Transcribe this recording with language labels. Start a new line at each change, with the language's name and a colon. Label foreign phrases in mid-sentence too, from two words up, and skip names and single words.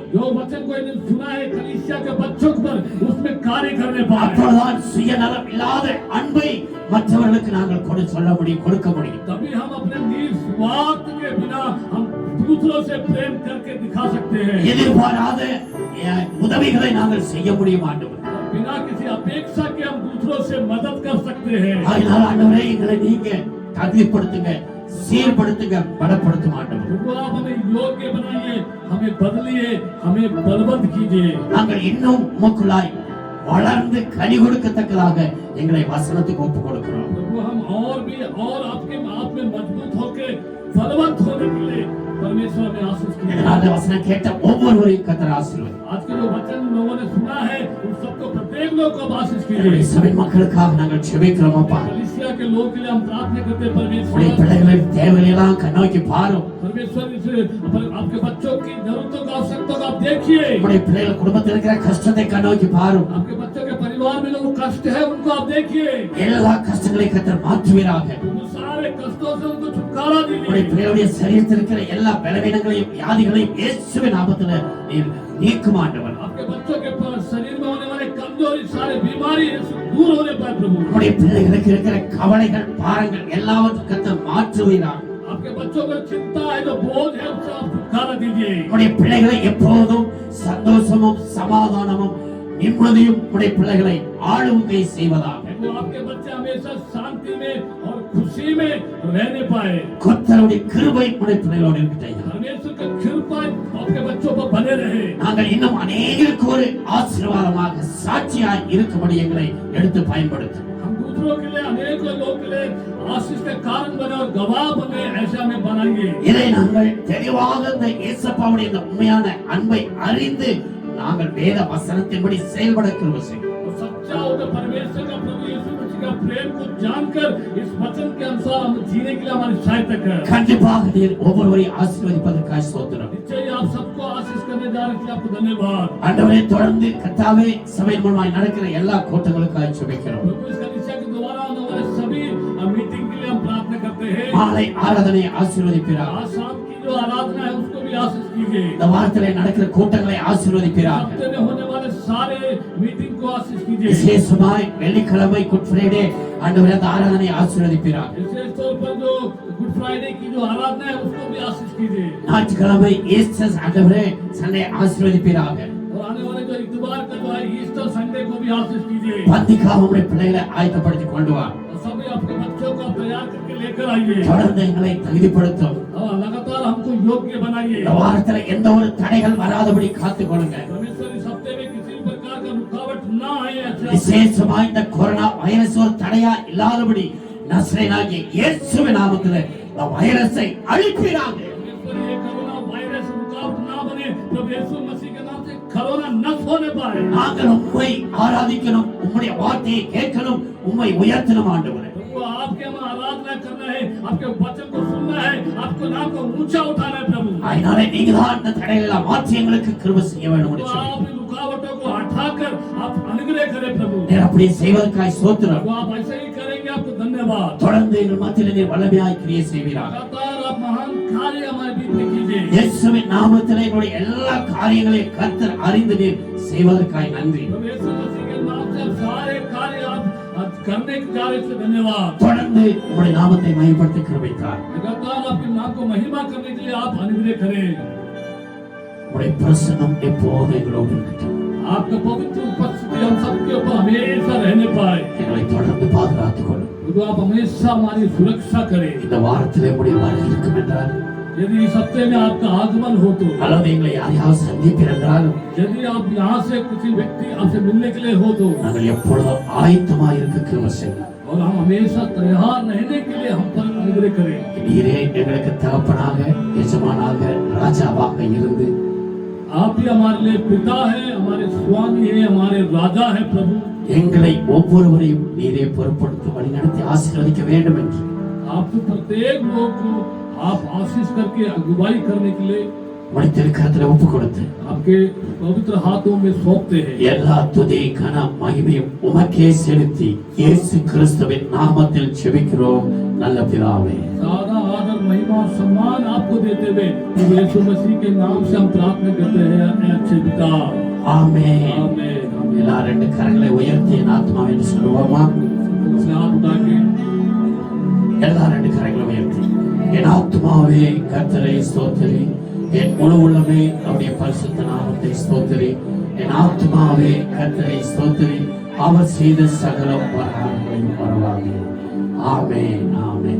Hindi: जो वचन को इन्हें सुना है कलीसिया के बच्चों पर उसमें कार्य करने पाए।
Tamil: அப்பொழுதுதான் சுயநலம் இல்லாத அன்பை மற்றவர்களுக்கு நாங்கள் கொடுக்க முடியும்.
Hindi: तभी हम अपने निस्वार्थ के बिना हम दूसरों से प्रेम करके दिखा सकते हैं।
Tamil: எதிர்பாராத உதவிகளை நாங்கள் செய்ய முடியும் ஆண்டவரே.
Hindi: बिना किसी अपेक्षा के हम दूसरों से मदद कर सकते हैं।
Tamil: அதனால ஆண்டவரே எங்களை நீங்க தகுதிப்படுத்துங்க, சீர்படுத்துங்க, பலப்படுத்தும் ஆண்டவரே.
Hindi: तो आप हमें योग्य बनाइए, हमें बदलिए, हमें बलवंत कीजिए।
Tamil: நாங்கள் இன்னும் உமக்குள்ளாய் வளர்ந்து கனி கொடுக்கத்தக்கதாக எங்களை வசனத்துக்கு ஒப்பு கொடுக்கிறோம்.
Hindi: तो हम और आपके आप में मजबूत होकर बलवंत होने के लिए परमेश्वर ने आशीष कीजिए।
Tamil: இதனால வசனம் கேட்ட ஒவ்வொருவரையும் கர்த்தர் ஆசீர்வதி.
Hindi: आज के जो वचन लोगों ने सुना है उन सबको प्रत्येक लोग को आशीष
Tamil: எங்களுடைய
Hindi: कीजिए।
Tamil: சபையின் மக்களுக்காக நாங்கள் ஜெபிக்கிறோம் அப்பா.
Hindi: कलीसिया के लोग के लिए हम प्रार्थना करते हैं
Tamil: உடைய
Hindi: परमेश्वर।
Tamil: பிள்ளைகளின் தேவைகளை எல்லாம் கண்ணோக்கி பாரும்.
Hindi: परमेश्वर इस आपके बच्चों की जरूरतों का आवश्यकताओं को आप देखिए।
Tamil: உடைய பிள்ளைகள் குடும்பத்தில் இருக்கிற கஷ்டத்தை கண்ணோக்கி பாரும்.
Hindi: आपके बच्चों के परिवार में जो कष्ट है उनको आप देखिए।
Tamil: எல்லா கஷ்டங்களை கர்த்தர் மாற்றுவீராக.
Hindi: उन सारे कष्टों से उनको छुटकारा
Tamil: உடைய
Hindi: दीजिए।
Tamil: பிள்ளைகளுடைய சரீரத்தில் இருக்கிற எல்லா பலவீனங்களையும் வியாதிகளையும் இயேசுவின் நாமத்தில் நீர் நீக்கும் ஆண்டவர்.
Hindi: आपके बच्चों के शरीर में होने वाले कमजोरी सारे बीमारी दूर होने पाए प्रभु।
Tamil: உடைய பிள்ளைகளுக்கு இருக்கிற கவலைகள் பாரங்கள் எல்லாவற்றையும் கர்த்தர் மாற்றுவீராக.
Hindi: आपके बच्चों को चिंता है जो बोझ है उससे आप छुटकारा दीजिए।
Tamil: உடைய பிள்ளைகளை எப்போதும் சந்தோஷமும் சமாதானமும் நிம்மதியும் உடைய பிள்ளைகளை ஆளுகை செய்வதாக.
Hindi: वो आपके बच्चे हमेशा शांति में और खुशी में रहने पाए।
Tamil: கர்த்தருடைய கிருபை உடைய பிள்ளைகளோடு இருக்கட்டும்.
Hindi: परमेश्वर का कृपा आपके बच्चों पर बने रहे।
Tamil: நாங்கள் இன்னும் அநேகருக்கு ஒரு ஆசீர்வாதமாக சாட்சியாய் இருக்கும்படி எங்களை எடுத்து பயன்படுத்தும்.
Hindi: हम दूसरों के लिए अनेक लोगों के लिए आशीष के कारण बने और गवाह बने, ऐसे हमें बनाएंगे।
Tamil: இதை நாங்கள் தெளிவாக இந்த இயேசுப்பாவுடைய இந்த உண்மையான அன்பை அறிந்து நாங்கள் வேத வசனத்தின்படி செயல்பட கிருபை செய்யும்.
Hindi: और सच्चा होकर परमेश्वर का प्रभु यीशु मसीह का प्रेम को जानकर इस वचन के अनुसार हम जीने के लिए हमारी सहायता कर।
Tamil: கண்டிப்பாக நீர் ஒவ்வொருவரையும் ஆசீர்வதிப்பதற்காக ஸ்தோத்திரம்.
Hindi: निश्चय ही आप सबको आशीष करने जा रहे हैं, आपको धन्यवाद।
Tamil: ஆண்டவரே தொடர்ந்து கர்த்தாவே சபையின் மூலமாய் நடக்கிற எல்லா கூட்டங்களுக்காக ஜெபிக்கிறோம்.
Hindi: प्रभु इस कलीसिया के द्वारा होने वाले सभी मीटिंग के लिए हम प्रार्थना करते हैं।
Tamil: மாலை ஆராதனை ஆசீர்வதிப்பீராக.
Hindi: आज शाम की जो आराधना है उसको भी आशीष कीजिए।
Tamil: இந்த வாரத்திலே நடக்கிற கூட்டங்களை ஆசீர்வதிப்பீராக.
Hindi: हफ्ते में होने वाले सारे मीटिंग को आशीष कीजिए।
Tamil: விசேஷமாய் வெள்ளிக்கிழமை குட் ஃப்ரைடே ஆண்டவரே அந்த ஆராதனை ஆசீர்வதிப்பீராக.
Hindi: विशेष तौर पर जो गुड फ्राइडे की जो आराधना है उसको भी आशीष कीजिए।
Tamil: ஞாயிற்றுக்கிழமை ஈஸ்டர் ஆண்டவரே சண்டே ஆசீர்வதிப்பீராக.
Hindi: और आने वाले जो इतवार का जो है ईस्टर संडे को भी आशीष कीजिए।
Tamil: பந்திக்காக உடைய பிள்ளைகளை ஆயத்தப்படுத்தி கொண்டு வா.
Hindi: और सभी अपने बच्चों को तैयार करके लेकर आइए
Tamil: தொடர்ந்து எங்களை தகுதிப்படுத்தும்.
Hindi: और लगातार हमको योग्य बनाइए।
Tamil: இந்த வாரத்துல எந்த ஒரு தடைகள் வராதபடி காத்துக் கொள்ளுங்க.
Hindi: परमेश्वर इस हफ्ते में किसी भी प्रकार का रुकावट ना आए। अच्छा
Tamil: விசேஷமா இந்த கொரோனா வைரஸ் ஒரு தடையா இல்லாதபடி நசரேயனாகிய இயேசுவின் நாமத்திலே இந்த வைரஸை அழிப்பீராக.
Hindi: परमेश्वर ये कोरोना वायरस रुकावट ना बने, प्रभु यीशु मसीह के नाम से कोरोना नष्ट होने पाए।
Tamil: நாங்கள் உம்மை ஆராதிக்கணும், உம்முடைய வார்த்தையை கேட்கணும், உம்மை உயர்த்தணும் ஆண்டவரே.
Hindi: प्रभु आपके हम आराधना करना है, आपके वचन को सुनना है, आपको नाम को ऊंचा उठाना है प्रभु।
Tamil: அதனால நீங்க தான் இந்த தடைகளை மாற்றி எங்களுக்கு கிருபை செய்ய வேண்டும் என்று
Hindi: तो
Tamil: சொல்லி
Hindi: आप इन रुकावटों को हटाकर आप अनुग्रह करें प्रभु।
Tamil: நீர் அப்படி செய்வதற்காக ஸ்தோத்திரம்.
Hindi: वो आप ऐसे ही करेंगे, आपको धन्यवाद।
Tamil: தொடர்ந்து எங்கள் மத்தியிலே நீர் வல்லமையாய் கிரியை செய்வீராக.
Hindi: लगातार आप महान कार्य हमारे बीच में कीजिए।
Tamil: இயேசுவின் நாமத்திலே எங்களுடைய எல்லா காரியங்களையும் கர்த்தர் அறிந்து நீர் செய்வதற்காக நன்றி.
Hindi: प्रभु यीशु मसीह के नाम से आप सारे कार्य आप करने के कार्य से धन्यवाद।
Tamil: தொடர்ந்து உம்முடைய நாமத்தை மகிமைப்படுத்த கிருபை தார்.
Hindi: लगातार आपके नाम को महिमा करने के लिए आप अनुग्रह करें।
Tamil: உம்முடைய பிரசன்னம் எப்போதும் எங்களோடு இருக்கட்டும்.
Hindi: आपका पवित्र उपस्थिति हम सबके ऊपर हमेशा रहने पाए।
Tamil: எங்களை தொடர்ந்து பாதுகாத்துக் கொள்ளும்.
Hindi: प्रभु प्रभु आप हमेशा हमारी सुरक्षा करें।
Tamil: இந்த வாரத்திலே உடைய வருகை இருக்கும் என்றால்,
Hindi: यदि इस हफ्ते में आपका आगमन हो तो,
Tamil: அல்லது எங்களை யாரையாவது சந்திப்பீர் என்றாலும்,
Hindi: यदि आप यहाँ से किसी व्यक्ति आपसे मिलने के लिए हो तो,
Tamil: நாங்கள் எப்பொழுதும் ஆயத்தமாக இருக்க கிருபை செய்யும்.
Hindi: और हम हमेशा तैयार रहने के लिए हम पर अनुग्रह करें।
Tamil: நீரே எங்களுக்கு தகப்பனாக, எஜமானாக, ராஜாவாக இருந்து
Hindi: आप ही हमारे लिए पिता है, हमारे स्वामी है, हमारे राजा है प्रभु।
Tamil: எங்களை ஒவ்வொருவரையும் நீரே பொறுப்படுத்தி வழிநடத்தி ஆசீர்வதிக்க வேண்டும் என்று
Hindi: आप प्रत्येक लोग को आप आशीष करके अगुवाई करने के लिए
Tamil: மனிதர்களிடத்தில் ஒப்பு கொடுத்து
Hindi: आपके पवित्र हाथों में सौंपते हैं।
Tamil: எல்லா துதி கன மகிமையும் உமக்கே செலுத்தி இயேசு கிறிஸ்துவின் நாமத்தில் ஜெபிக்கிறோம் நல்ல பிதாவே.
Hindi: सारा आदर महिमा सम्मान आपको देते हुए यीशु मसीह के नाम से हम प्रार्थना करते हैं, अच्छे पिता।
Tamil: ஆமென்.
Hindi: आमीन।
Tamil: எல்லா ரெண்டு கரங்களை உயர்த்தி என் ஆத்மாவை என்று சொல்லுவோமா?
Hindi: अपने हाथ उठा के
Tamil: எல்லா ரெண்டு கரங்களை உயர்த்தி என் ஆத்மாவே கர்த்தரை ஸ்தோத்திரி, என் முழு உள்ளமே அவருடைய பரிசுத்த நாமத்தை ஸ்தோத்திரி, என் ஆத்மாவே கர்த்தரை ஸ்தோத்திரி, அவர் செய்த சகல உபகாரங்களையும் மறவாதே. ஆமென், ஆமென்.